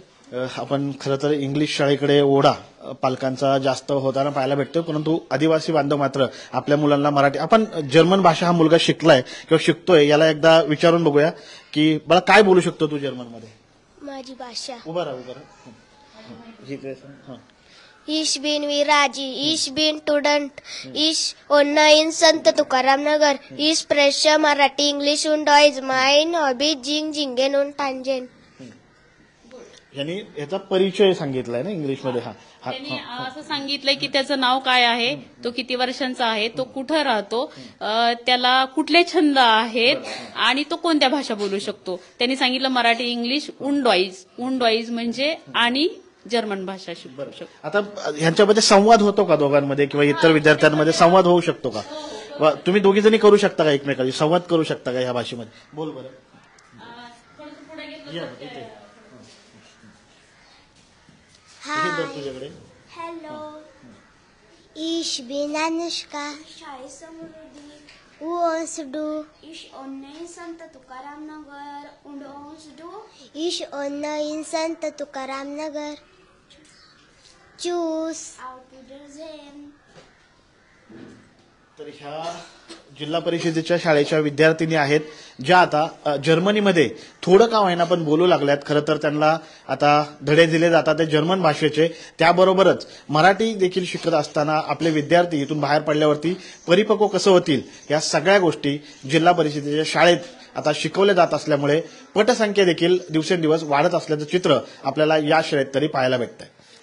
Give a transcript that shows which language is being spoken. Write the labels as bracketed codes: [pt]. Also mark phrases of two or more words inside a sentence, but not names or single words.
[mr] आपण खरं तर इंग्लिश शाळेकडे ओढा पालकांचा जास्त होताना पाहायला भेटतो, परंतु आदिवासी बांधव मात्र आपल्या मुलांना मराठी. आपण जर्मन भाषा हा मुलगा शिकलाय किंवा शिकतोय, याला एकदा विचारून बघूया की मला काय बोलू शकतो तू जर्मन मध्ये? माझी भाषा. उभा राहा. [de] Ich bin Viraji, ich bin Student, ich wohne in Sant Tukaram Nagar, ich spreche Marathi, English und Deutsch, mein Hobby Jing, Jingen und Tangen. [mr] यांनी याचा परिचय सांगितलाय ना इंग्लिश मध्ये. त्यांनी असं सांगितलंय की त्याचं नाव काय आहे, तो किती वर्षांचा आहे, तो कुठं राहतो, त्याला कुठले छंद आहेत आणि तो कोणत्या भाषा बोलू शकतो. त्यांनी सांगितलं मराठी, इंग्लिश, उंडॉईज म्हणजे आणि जर्मन भाषा शिकू शकतो. आता ह्यांच्यामध्ये संवाद होतो का दोघांमध्ये किंवा इतर विद्यार्थ्यांमध्ये संवाद होऊ शकतो का? तुम्ही दोघी जणी करू शकता का एकमेकांशी संवाद करू शकता का ह्या भाषेमध्ये? बोल बरं. तुझ्याकडे. [de] Hello. Ich bin Anushka. [en] Who wants to do? [de] Ich wohne in Sant Tukaram Nagar und wants du? Ich wohne in Sant Tukaram Nagar. Tschüss. Auf Wiedersehen. [mr] तर ह्या जिल्हा परिषदेच्या शाळेच्या विद्यार्थिनी आहेत ज्या आता जर्मनीमध्ये थोडं का होईना पण बोलू लागल्यात. खरं तर त्यांना आता धडे दिले जातात ते जर्मन भाषेचे, त्याबरोबरच मराठी देखील शिकत असताना आपले विद्यार्थी इथून बाहेर पडल्यावरती परिपक्व कसं होतील या सगळ्या गोष्टी जिल्हा परिषदेच्या शाळेत आता शिकवल्या जात असल्यामुळे पटसंख्या देखील दिवसेंदिवस वाढत असल्याचं चित्र आपल्याला या शाळेत तरी पाहायला भेटतंय.